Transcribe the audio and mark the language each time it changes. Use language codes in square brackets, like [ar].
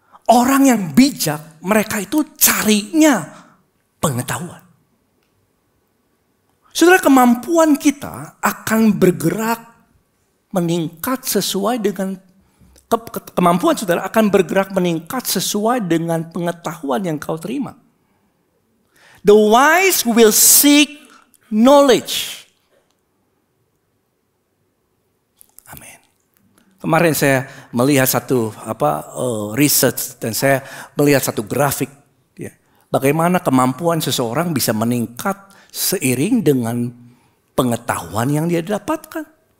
[id] Orang yang bijak, mereka itu carinya pengetahuan. Saudara, kemampuan kita akan bergerak meningkat sesuai dengan kemampuan saudara akan bergerak meningkat sesuai dengan pengetahuan yang kau terima. [en] The wise will seek knowledge. [id] Amin. Kemarin saya melihat satu research dan saya melihat satu grafik ya, bagaimana kemampuan seseorang bisa meningkat seiring dengan pengetahuan yang dia dapatkan.